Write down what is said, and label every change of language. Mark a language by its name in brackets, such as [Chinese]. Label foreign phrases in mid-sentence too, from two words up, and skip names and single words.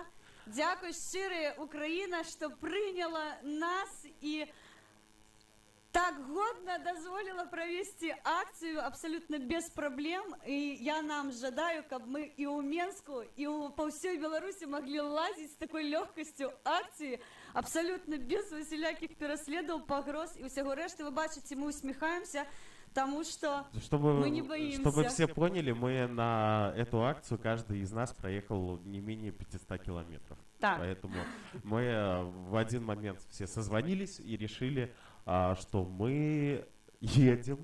[Belarusian] Дзякуй шчырая Украіна, што прыняла нас і так годна дазволіла правесці акцыю абсалютна без праблем. І я нам жадаю, каб мы і ў Менску, і па ўсёй Беларусі маглі ладзіць з такой лёгкасцю акцыі, [Russian] абсолютно без усяляких переследов, погроз и всего решты. Вы бачите, мы усмехаемся, потому что мы не боимся. Чтобы все поняли, мы на эту акцию, каждый из нас проехал не менее 500 километров. Так. Поэтому мы в один момент все созвонились и решили, что мы едем.